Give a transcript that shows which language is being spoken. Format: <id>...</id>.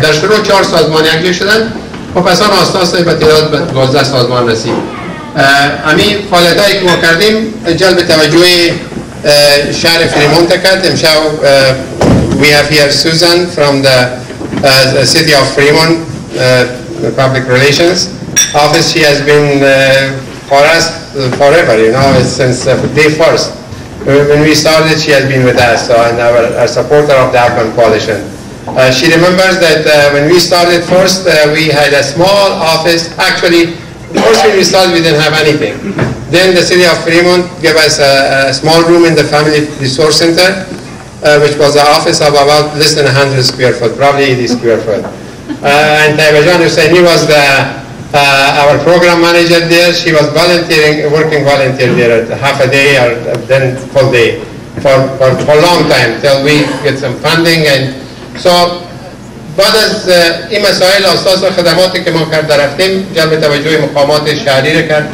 <fa>در شروع 4 سازمان یکجا شدن و پس آن آستاسه به تعداد 12 سازمان رسید. همین فعالیتایی که ما کردیم جلب توجه شهر فریمونت کرد.</fa> <en>امشب we have here Susan from the city of Fremont public relations office. She has been for us forever, you know, since day first. When we started, she has been with us, so, and our supporter of the Afghan Coalition. She remembers that when we started first, we had a small office. Actually, first when we started, we didn't have anything. Then the city of Fremont gave us a small room in the Family Resource Center, which was an office of about less than 100 square foot, probably 80 square foot. And Taibajan Husseini was our program manager there. She was working volunteer there at half a day or then full day for a long time till we get some funding. And so</en> <fa>بعد از این مسائل اساس خدماتی که ما کرده رفتیم جلب توجه مقامات شهری را کرد.</fa>